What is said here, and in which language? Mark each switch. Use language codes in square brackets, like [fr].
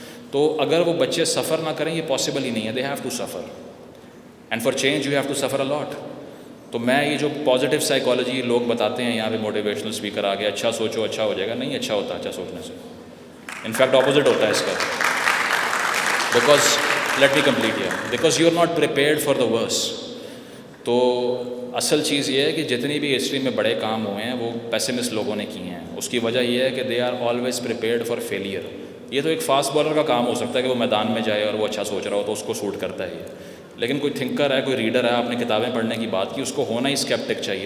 [ur] تو اگر وہ بچے سفر نہ کریں، یہ پاسبل ہی نہیں ہے. [en] They have to suffer, and for change you have to suffer a lot. [ur] تو میں یہ جو پازیٹیو سائیکالوجی لوگ بتاتے ہیں یہاں پہ موٹیویشنل اسپیکر آ گیا، اچھا سوچو اچھا ہو جائے گا، نہیں اچھا ہوتا اچھا سوچنے سے. انفیکٹ اپوزٹ ہوتا ہے اس کا. [en] Because let me complete here, because you are not prepared for the worse. [ur] تو اصل چیز یہ ہے کہ جتنی بھی ہسٹری میں بڑے کام ہوئے ہیں وہ پیسمسٹ لوگوں نے کیے ہیں. اس کی وجہ یہ ہے کہ [en] They are always prepared for failure. [ur] یہ تو ایک فاسٹ بالر کا کام ہو سکتا ہے کہ وہ میدان میں جائے اور وہ اچھا سوچ رہا ہو تو اس کو سوٹ کرتا ہے یہ. لیکن کوئی تھنکر ہے، کوئی ریڈر ہے، آپ نے کتابیں پڑھنے کی بات کی، اس کو ہونا ہی اسکیپٹک چاہیے.